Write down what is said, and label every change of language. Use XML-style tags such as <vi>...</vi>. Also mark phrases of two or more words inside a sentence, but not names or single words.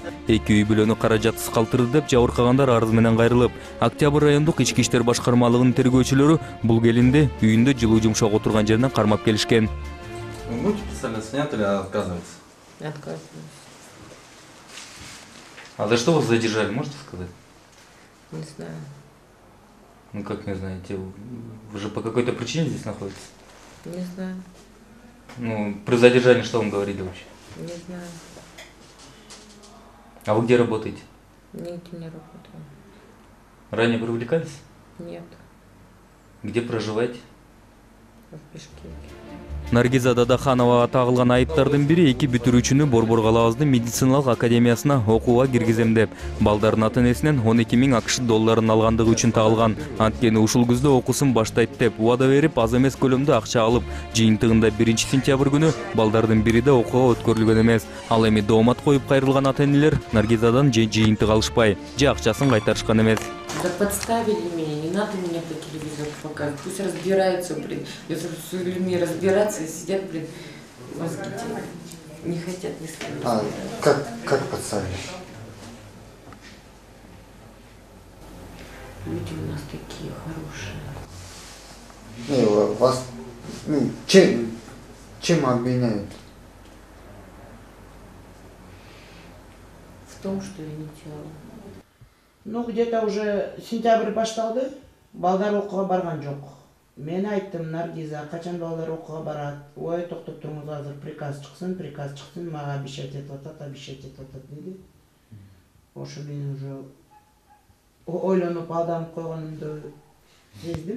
<ky>Эки үй бүлөнү каражатсыз калтырды деп жабыркагандар арыз менен кайрылып, Октябрь райондук ички иштер башкармалыгынын тергөөчүлөрү бул келинди үйүндө жылуу жумшак отурган жеринен кармап келишкен.</ky> <ru>Вы будете представляться, нет, или отказываетесь? Отказываюсь. А за что вас задержали, можете сказать? Не знаю. Ну как не знаете, вы же по какой-то причине здесь находитесь? Не знаю. Ну, при задержании что вам говорили вообще? Не знаю. А вы где работаете? Нигде не работаю. Ранее привлекались? Нет. Где проживаете? В Бишкеке.</ru> <ky>Наргиза Дадахановага тагылган айыптардын бири эки бүтүрүүчүнү Борбор калаабыздын медициналык академиясына окууга киргизем деп, балдардын ата-энесинен 12 000 АКШ долларын алгандыгы үчүн тагылган. Анткени ушул күздө окуусун баштайт деп убада берип, аз эмес көлөмдө акча алып, жыйынтыгында 1-сентябрь күнү балдардын бири да окууга өткөрүлгөн эмес. Ал эми доомат коюп кайрылган ата-энелер Наргизадан же жыйынтык алышпай, же акчасын кайтарышкан эмес.</ky> <ru>Да подставили меня, не надо меня по телевизору показывать. Пусть разбираются, блин. Если с людьми разбираться, сидят, блин, мозги делают. Не хотят ни с кем. А как подставили? Люди у нас такие хорошие. Не, вас чем обвиняют? В том, что я не делала. Ну, где-то уже сентябрь</ru> <ky>башталды, балдар окууга барган жок. Мен айттым, Наргиза, качан балдар окууга барат? Ой, токтоп туруңуз, азыр приказ чыксын, мага обещать этип атат деди. Ошо мен уже ойлонуп алданып койгонумду сездим.</ky>